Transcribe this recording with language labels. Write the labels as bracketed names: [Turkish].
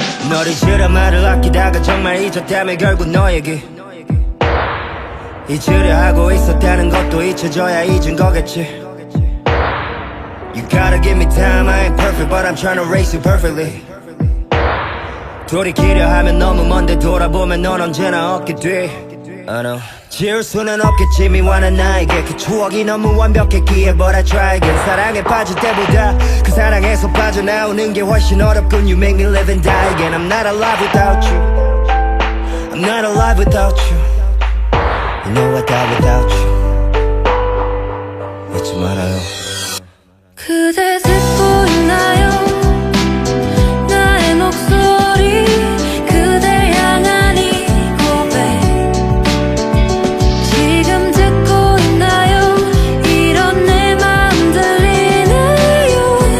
[Korean] 너를 잊으려 말을 아끼다가 정말 잊었다며 결국 너에게 잊으려 하고 있었다는 것도 잊혀져야 잊은 거겠지 [English] You gotta give me time, I ain't perfect but I'm trying to race you perfectly [Korean] 돌이키려 하면 너무 먼데 돌아보면 넌 언제나 얻게 돼 [English] I know. [Korean] 지울 수는 없겠지 미워하는 나에게 그 추억이 너무 완벽했기에 [English] But I try again [Korean] 사랑에 빠질 때보다 그 사랑에서 빠져나오는 게 훨씬 어렵군 [English] You make me live and die again I'm not alive without you I'm not alive without you You know I die without you [Korean] 잊지 말아요 그대 듣고 있나요? 나의 목소리 그댈 향한 이 고백 지금 듣고 있나요? 이런 내 마음 들리나요?